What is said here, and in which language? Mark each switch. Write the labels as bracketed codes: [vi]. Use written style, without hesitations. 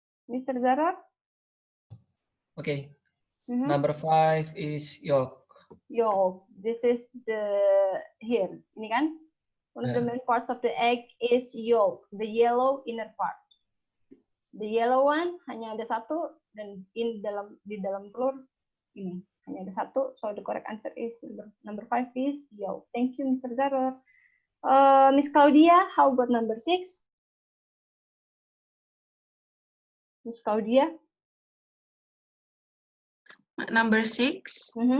[en] Mr. Zarar? Okay. Number 5 is yolk. Yolk. This is the here. [id] Ini kan? [en] One of the main parts of the egg is yolk, the yellow inner part. The yellow one [id] hanya ada satu dan di dalam telur ini hanya ada satu. [en] So the correct answer is number 5 is yolk. Thank you, Mr. Zarar. Miss Claudia, how about number 6? Miss Claudia? Number 6.